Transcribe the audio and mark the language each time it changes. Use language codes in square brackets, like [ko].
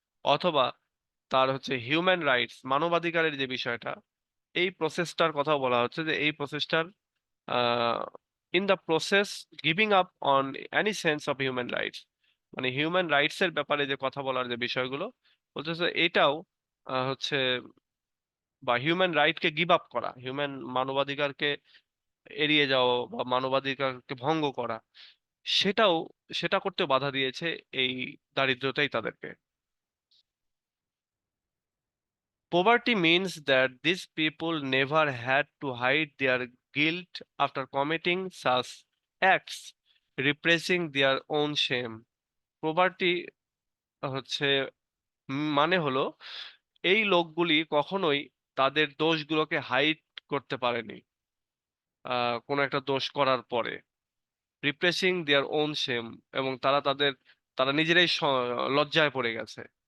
[bn] অথবা তার হচ্ছে হিউম্যান রাইটস, মানবাধিকারের যে বিষয়টা, এই প্রসেসটার কথা বলা হচ্ছে যে এই প্রসেসটার [en] in the process giving up on any sense of human rights, [bn] মানে হিউম্যান রাইটস এর ব্যাপারে যে কথা বলার যে বিষয়গুলো বলতেছে, এটাও হচ্ছে, বা হিউম্যান রাইটকে গিভ আপ করা, মানবাধিকারকে এড়িয়ে যাওয়া বা মানবাধিকারকে ভঙ্গ করা, সেটাও, সেটা করতে বাধা দিয়েছে এই দারিদ্রতাই তাদেরকে। [en] Poverty means that these people never had to hide their guilt after committing such acts, repressing their own shame. [bn] Poverty হচ্ছে মানে হলো এই লোকগুলি কখনোই তাদের দোষগুলোকে হাইড করতে পারেনি কোনো একটা দোষ করার পরে, [en] repressing their own shame, [bn] এবং তারা নিজেরাই লজ্জায় পড়ে গেছে।